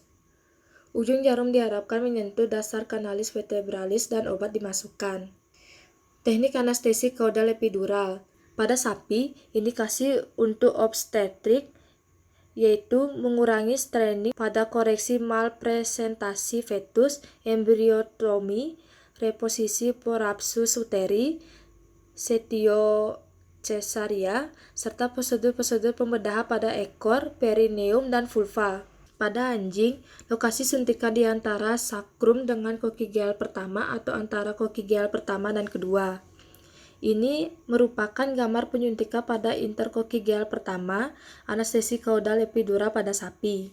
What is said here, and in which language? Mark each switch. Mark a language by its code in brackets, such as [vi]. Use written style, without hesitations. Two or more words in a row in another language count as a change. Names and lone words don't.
[id] Ujung jarum diharapkan menyentuh dasar kanalis vertebralis dan obat dimasukkan. Teknik anestesi kaudal epidural. Pada sapi, indikasi untuk obstetrik yaitu mengurangi straining pada koreksi malpresentasi fetus, embriotomi, reposisi prolapsus uteri, [la] setio cesaria, [id] serta prosedur-prosedur pembedahan pada ekor, perineum, dan vulva. Pada anjing, lokasi suntikan di antara sakrum dengan kokigeal pertama atau antara kokigeal pertama dan kedua. Ini merupakan gambar penyuntikan pada interkokigeal pertama, anestesi kaudal epidural pada sapi.